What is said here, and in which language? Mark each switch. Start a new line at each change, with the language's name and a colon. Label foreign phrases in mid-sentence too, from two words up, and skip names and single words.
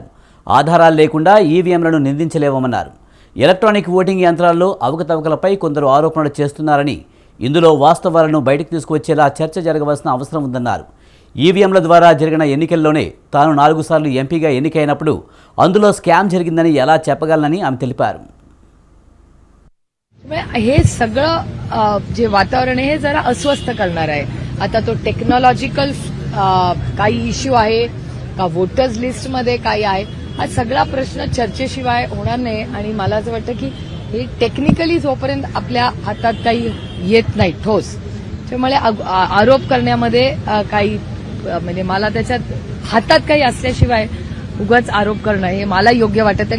Telugu: ఆధారాలు లేకుండా ఈవీఎంలను నిందించలేవమన్నారు. ఎలక్ట్రానిక్ ఓటింగ్ యంత్రాల్లో అవకతవకలపై కొందరు ఆరోపణలు చేస్తున్నారని, ఇందులో వాస్తవాలను బయటకు తీసుకువచ్చేలా చర్చ జరగవలసిన అవసరం ఉందన్నారు. ఈవీఎంల ద్వారా జరిగిన ఎన్నికల్లోనే తాను 4 సార్లు ఎంపీగా ఎన్నికైనప్పుడు అందులో స్కామ్ జరిగిందని ఎలా చెప్పగలనని ఆమె తెలిపారు.
Marathi: हे सगळं जे वातावरण आहे हे जरा अस्वस्थ करणार आहे. आता तो टेक्नॉलॉजिकल काही इश्यू आहे का, वोटर्स लिस्टमध्ये काही आहे, हा सगळा प्रश्न चर्चेशिवाय होणार नाही. आणि मला असं वाटतं की हे टेक्निकली जोपर्यंत आपल्या हातात काही येत नाही ठोस, त्यामुळे आरोप करण्यामध्ये काही म्हणजे मला त्याच्यात हातात काही असल्याशिवाय उगाच आरोप करणं हे मला योग्य वाटत नाही.